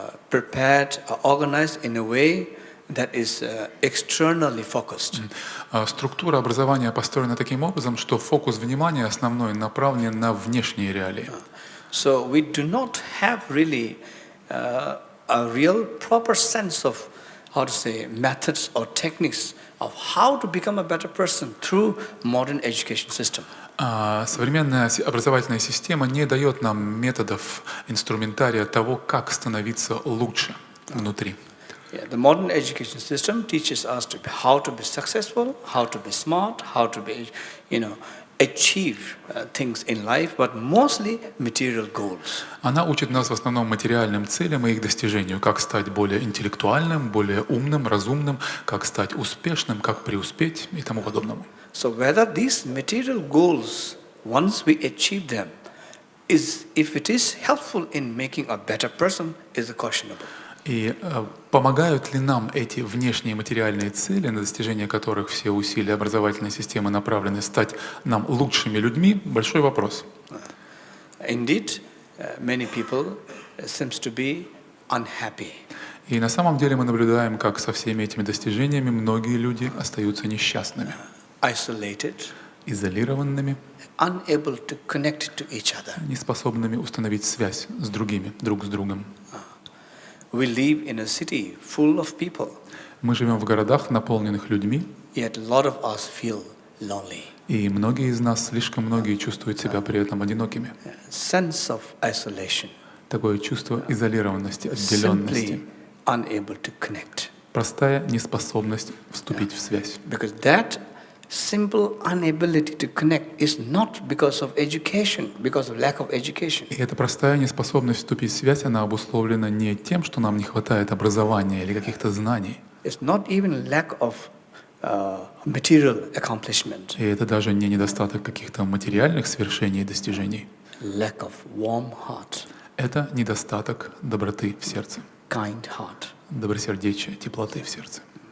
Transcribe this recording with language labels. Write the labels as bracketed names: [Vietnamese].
[English] prepared, organized in a way that is externally focused. [Russian] Структура образования построена таким образом, что фокус внимания основной направлен на внешние реалии. [English] So we do not have really a real proper sense of methods or techniques of how to become a better person through modern education system. [Russian] Современная образовательная система не дает нам методов, инструментария того, как становиться лучше внутри. [English] Yeah, the modern education system teaches us how to be successful, how to be smart, how to be, achieve things in life, but mostly material goals. [Russian] Она учит нас в основном материальным целям и их достижению, как стать более интеллектуальным, более умным, разумным, как стать успешным, как преуспеть и тому подобному. [English] So whether these material goals, once we achieve them, if it is helpful in making a better person, is questionable. [Russian] И помогают ли нам эти внешние материальные цели, на достижение которых все усилия образовательной системы направлены, стать нам лучшими людьми? Большой вопрос. [English] Indeed, many people seems to be unhappy. [Russian] И на самом деле мы наблюдаем, как со всеми этими достижениями многие люди остаются несчастными, [English] Isolated, [Russian] изолированными, [English] unable to connect to each other. [Russian] неспособными установить связь с другими, друг с другом. [English] We live in a city full of people. [Russian] Мы живем в городах, наполненных людьми, [English] Yet a lot of us feel lonely. [Russian] и многие из нас, слишком многие, чувствуют себя при этом одинокими. [English] Sense of isolation. [Russian] Такое чувство изолированности, отделенности. [English] Simply unable to connect. [Russian] Простая неспособность вступить в связь. [English] Because that simple inability to connect is not because of education, because of lack of education. [Russian] И эта простая неспособность вступить в связь, она обусловлена не тем, что нам не хватает образования или каких-то знаний. [English] It's not even lack of material accomplishment. [Russian] И это даже не недостаток каких-то материальных свершений и достижений. [English] Lack of warm heart, [Russian] Это недостаток доброты в сердце, [English] kind heart. [Russian] добросердечия, теплоты в сердце.